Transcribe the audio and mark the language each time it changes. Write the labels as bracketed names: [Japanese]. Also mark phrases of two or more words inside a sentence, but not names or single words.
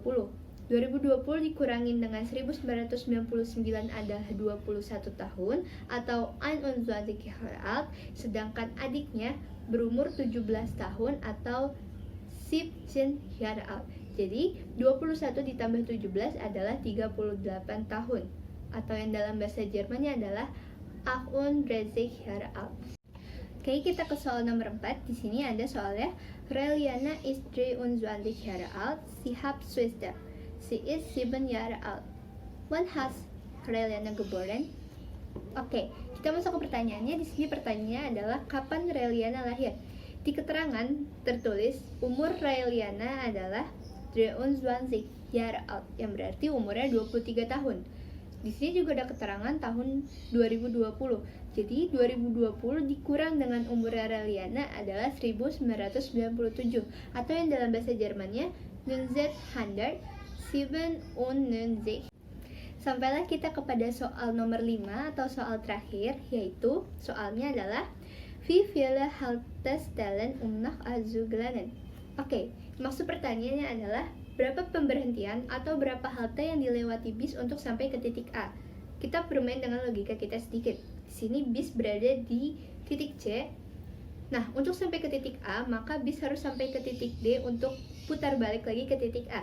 [Indonesian] 2020 dikurangin dengan 1999 adalah 21 tahun atau [German] 21 Jahre alt, [Indonesian] sedangkan adiknya berumur 17 tahun atau [German] 17 Jahre alt. [Indonesian] Jadi 21 ditambah 17 adalah 38 tahun, atau yang dalam bahasa Jermannya adalah [German] 38 Jahre alt. [Indonesian] Oke, kita ke soal nomor 4. Di sini ada soalnya. [German] Reliana ist 23 Jahre alt, sie hat Schwester. Sie ist 7 Jahre alt. Wann has Reliana geboren? [Indonesian] Oke, kita masuk ke pertanyaannya. Di sini pertanyaannya adalah kapan Reliana lahir? Di keterangan tertulis umur Reliana adalah [German] 23 Jahre alt, [Indonesian] yang berarti umurnya 23 tahun. Di sini juga ada keterangan tahun 2020. Jadi 2020 dikurang dengan umur Reliana adalah 1997, atau yang dalam bahasa Jermannya 1997. Sampailah kita kepada soal nomor 5 atau soal terakhir, yaitu soalnya adalah [German] Wie viele Haltestellen nach zu gelangen? [Indonesian] Oke, maksud pertanyaannya adalah berapa pemberhentian atau berapa halte yang dilewati bis untuk sampai ke titik A? Kita bermain dengan logika kita sedikit. Di sini bis berada di titik C. Nah, untuk sampai ke titik A, maka bis harus sampai ke titik D untuk putar balik lagi ke titik A.